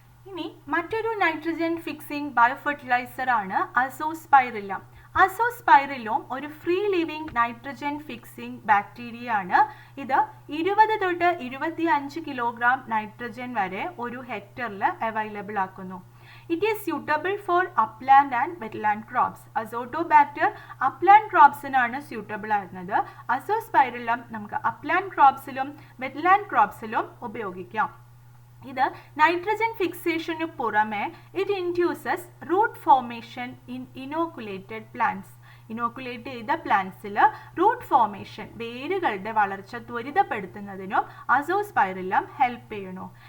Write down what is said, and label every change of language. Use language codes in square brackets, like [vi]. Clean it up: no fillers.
[ml] ഇനി മറ്റൊരു nitrogen fixing biofertiliser ആണ് അസോസ്പൈറില്ലം. അസോസ്പൈറില്ലം ഒരു free living nitrogen fixing bacteria ആണ്. ഇത് 20 തൊട്ട് 25 കിലോഗ്രാം നൈട്രജൻ വരെ ഒരു ഹെക്ടറിൽ അവൈലബിൾ ആക്കുന്നു. [en] It is suitable for upland and wetland crops. Azotobacter upland [ml] cropsനാണ് suitable ആയിരുന്നത്. അസോസ്പൈറില്ലം നമുക്ക് upland cropsലും wetland cropsലും ഉപയോഗിക്കാം. ഇത് നൈട്രജൻ ഫിക്സേഷന് പുറമെ [en] It induces root formation in inoculated plants. [ml] Inoculate ചെയ്ത പ്ലാന്റ്സിൽ റൂട്ട് ഫോർമേഷൻ, വേരുകളുടെ വളർച്ച ത്വരിതപ്പെടുത്തുന്നതിനും അസോസ്പൈറില്ലം ഹെൽപ്പ് ചെയ്യുന്നു.